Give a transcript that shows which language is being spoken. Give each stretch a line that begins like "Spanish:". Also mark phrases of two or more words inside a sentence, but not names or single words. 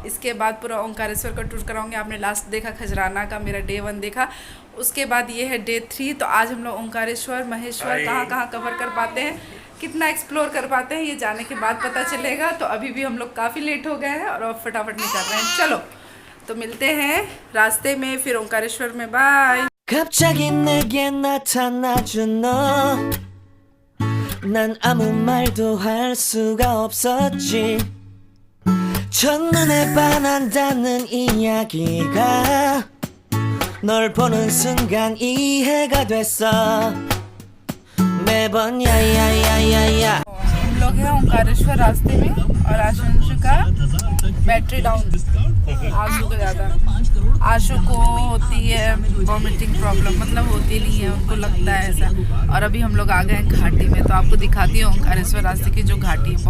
Hindi: इसके बाद पूरा ओंकारेश्वर का टूर कराऊंगी। आपने लास्ट देखा खजराना का, मेरा डे 1 देखा, उसके बाद ये है डे 3। तो आज हम लोग ओंकारेश्वर महेश्वर कहाँ कवर कर पाते हैं, कितना एक्सप्लोर कर पाते हैं, ये जाने के बाद पता चलेगा। तो अभी भी हम लोग काफ़ी लेट हो गए हैं और अब फटाफट निकल रहे हैं। चलो तो मिलते हैं रास्ते में फिर ओंकारेश्वर में। बाय।
Korean: 갑자기 내게 나타나준 너 난 아무 말도 할 수가 없었지 첫눈에 반한다는 이야기가 널 보는 순간 이해가 됐어 매번 야야야야야
Hindi: हम लोग हैं ओंकारेश्वर रास्ते में और आशु का
English: battery down.
Hindi: आशु को ज़्यादा, आशु को होती है
English: vomiting problem,
Hindi: मतलब होती नहीं है, उनको लगता है ऐसा। और अभी हम लोग आ गए हैं घाटी में, तो आपको दिखाती हूँ ओंकारेश्वर रास्ते की जो घाटी है।